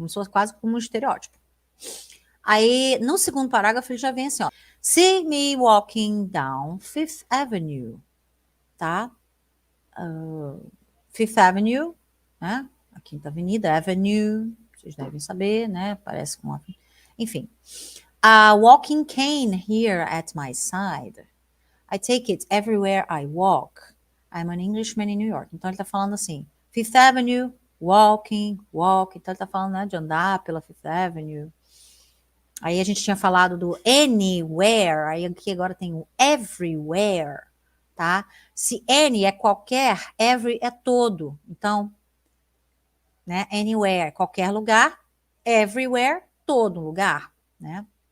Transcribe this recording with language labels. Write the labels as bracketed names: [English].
[Portuguese] Quase como um estereótipo. Aí, no segundo parágrafo, ele já vem assim, ó. [English] See me walking down Fifth Avenue, tá? [Portuguese] Fifth Avenue, né? A Quinta Avenida, Avenue, vocês devem saber, né? Parece com Enfim. [English] A walking cane here at my side. I take it everywhere I walk. I'm an Englishman in New York. [Portuguese] Então ele tá falando assim, Fifth Avenue, walking, walk. Então ele tá falando, né, de andar pela Fifth Avenue. Aí a gente tinha falado do anywhere, aí aqui agora tem o everywhere, tá? Se any é qualquer, every é todo. Então, né, anywhere, qualquer lugar, everywhere, todo lugar, né?